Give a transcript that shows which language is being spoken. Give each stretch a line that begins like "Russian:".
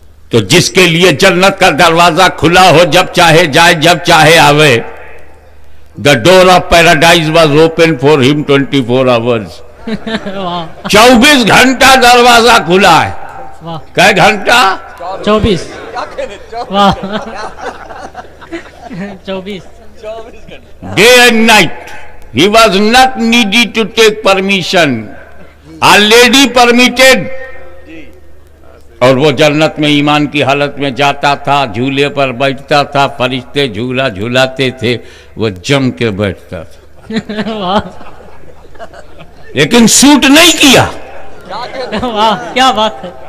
Urdu: تو جس کے لیے جنت کا دروازہ کھلا ہو، جب چاہے جائے جب چاہے آوے.
English: The door of paradise was open for him 24 hours.
Urdu: 24 گھنٹہ دروازہ کھلا ہے. کئے گھنٹہ؟ 24. واہ 24.
English: Day and night. He was not needed to take permission. Already permitted.
Urdu: اور وہ جنت میں ایمان کی حالت میں جاتا تھا، جھولے پر بیٹھتا تھا، فرشتے جھولا جھولاتے تھے، وہ جم کے بیٹھتا تھا. لیکن سوٹ نہیں کیا. واہ کیا بات ہے.